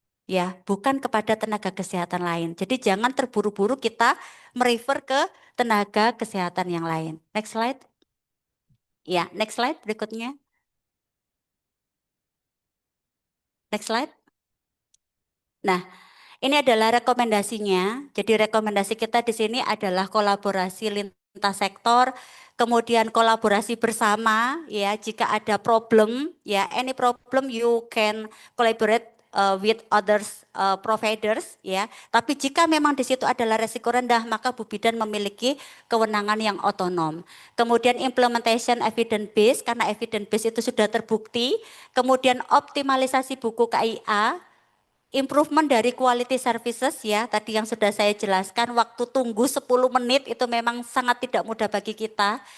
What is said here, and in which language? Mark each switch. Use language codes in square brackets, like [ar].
[id] Ya, bukan kepada tenaga kesehatan lain. Jadi jangan terburu-buru kita merefer ke tenaga kesehatan yang lain. [en] Next slide. [id] Ya, [en] next slide [id] berikutnya. [en] Next slide. [id] Nah, ini adalah rekomendasinya. Jadi rekomendasi kita di sini adalah kolaborasi lintas sektor, kemudian kolaborasi bersama ya. Jika ada problem ya, [en] any problem you can collaborate with others providers ya. [id] Tapi jika memang di situ adalah resiko rendah, maka Bu Bidan memiliki kewenangan yang otonom. Kemudian [en] implementation evidence base, [id] karena evidence base itu sudah terbukti. Kemudian optimalisasi buku KIA. Improvement dari quality services ya, tadi yang sudah saya jelaskan, waktu tunggu 10 menit itu memang sangat tidak mudah bagi kita.